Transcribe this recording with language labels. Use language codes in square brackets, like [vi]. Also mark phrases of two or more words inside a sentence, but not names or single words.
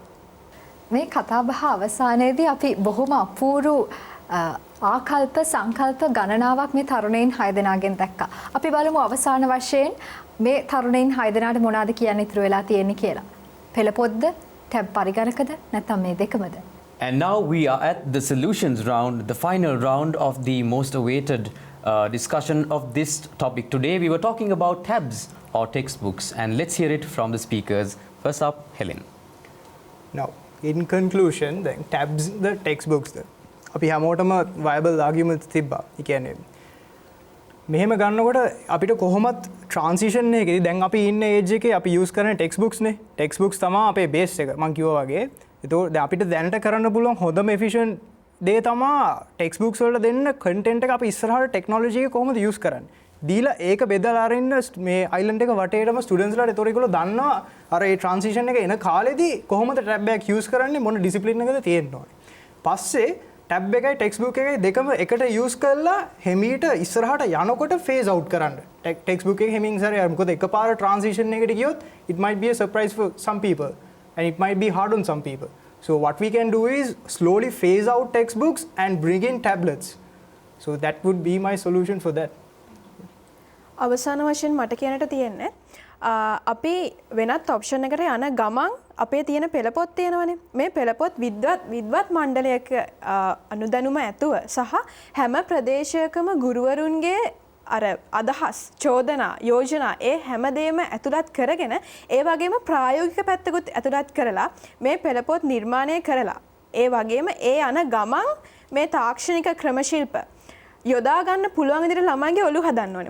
[si] මේ කතාබහ අවසානයේදී අපි බොහොම අපූර්ව ආකල්ප සංකල්ප ගණනාවක් මේ තරුණයින් 6 දෙනාගෙන් දැක්කා. අපි බලමු අවසාන වශයෙන් මේ තරුණයින් 6 දෙනාට මොනවද කියන්න ඉතුරු වෙලා තියෙන්නේ කියලා. පෙළපොත්ද, ටැබ් පරිගණකද නැත්නම් මේ දෙකමද? [en] And now we are at the solutions round, the final round of the most awaited discussion of this topic. Today we were talking about tabs or textbooks, and let's hear it from the speakers. First up, Helen. Now, in conclusion, then tabs the textbooks ද [si] අපි හැමෝටම [en] viable arguments තිබ්බා. [si] ඒ කියන්නේ මෙහෙම ගන්නකොට අපිට කොහොමත් transition එකේදී දැන් අපි ඉන්න age එකේ අපි use කරන textbooks නේ. textbooks තමයි අපේ base එක. මම කිව්වා වගේ. ඒතකොට දැන් අපිට දැනට කරන්න පුළුවන් හොඳම efficient දේ තමයි textbooks වලට දෙන්න content එක අපි ඉස්සරහට technology එක කොහොමද use කරන්නේ. දීලා ඒක බෙදලා අරින්න මේ island එක වටේටම students ලාට ඒතකොට ඒගොල්ලෝ දන්නවා අර ඒ transition එක එන කාලෙදී කොහොමද tab එක use කරන්නේ මොන discipline එකද තියෙන්න ඕනේ. පස්සේ tab එකයි textbook එකයි දෙකම එකට use කරලා හිමීට ඉස්සරහට යනකොට [en] phase out [si] කරන්න. [en] textbook [si] එක හිමින් ඉස්සරහ යන්න. මොකද එකපාර transition එකට ගියොත් [en] it might be a surprise for some people and it might be hard on some people. So what we can do is slowly phase out textbooks and bring in tablets. So that would be my solution for that. [si] අවසාන වශයෙන් මට කියන්නට තියෙන්නේ අපි වෙනත් ඔප්ෂන් එකට යන ගමන් අපේ තියෙන පෙළපොත් තියෙනවනේ මේ පෙළපොත් විද්වත් මණ්ඩලයක අනුදැනුම ඇතුව සහ හැම ප්‍රදේශයකම ගුරුවරුන්ගේ අර අදහස් චෝදනා යෝජනා ඒ හැමදේම ඇතුළත් කරගෙන ඒ වගේම ප්‍රායෝගික පැත්තකුත් ඇතුළත් කරලා මේ පෙළපොත් නිර්මාණය කරලා ඒ වගේම ඒ යන ගමන් මේ තාක්ෂණික ක්‍රමශිල්ප යොදා ගන්න පුළුවන් විදිහට ළමයිගේ ඔළුව හදන්න ඕනේ.